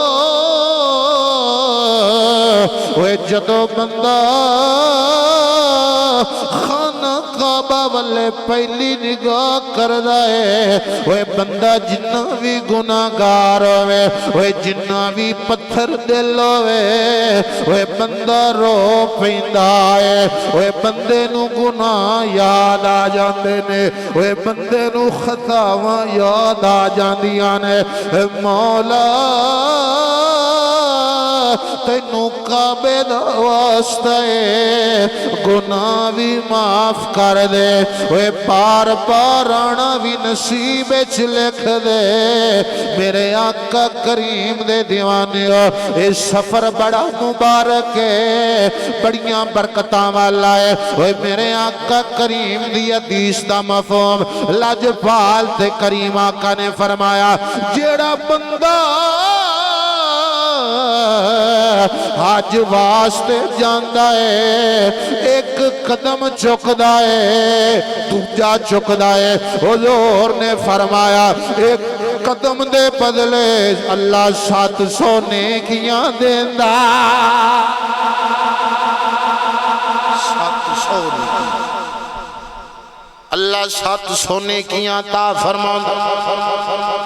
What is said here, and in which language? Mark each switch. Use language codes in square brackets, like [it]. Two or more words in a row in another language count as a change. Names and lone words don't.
[pa] وہ جدو بندہ خانہ کعبہ والے پہلی نگاہ کردا ہے, وہ بندہ جنہ بھی گناہگار ہوئے, وہ جنہ بھی پتھر دل ہوئے, وہ بندہ رو پیندا ہے, وہ بندے نو گناہ یاد آ جاندے نے, وہ بندے نو خطاواں یاد آ جاندیاں نے. مولا تینوں کعبے دا واسطہ ہے گناہ بھی معاف کر دے, وہ پار پار آنا بھی نصیب وچ لکھ دے. میرے آقا کریم دے دیوانے اے سفر بڑا مبارک ہے, بڑیاں برکتاں والا ہے. وہ میرے آقا کریم دی حدیث دا مفہوم لاجپال تے کریم آقا نے فرمایا جیڑا بندہ حج واسطے جاندا ہے ایک قدم چکدا ہے دوجا چکدا ہے. حضور نے فرمایا ایک قدم دے بدلے اللہ 700 نیکیاں دیندا. 700 اللہ 700 نیکیاں عطا فرماؤں.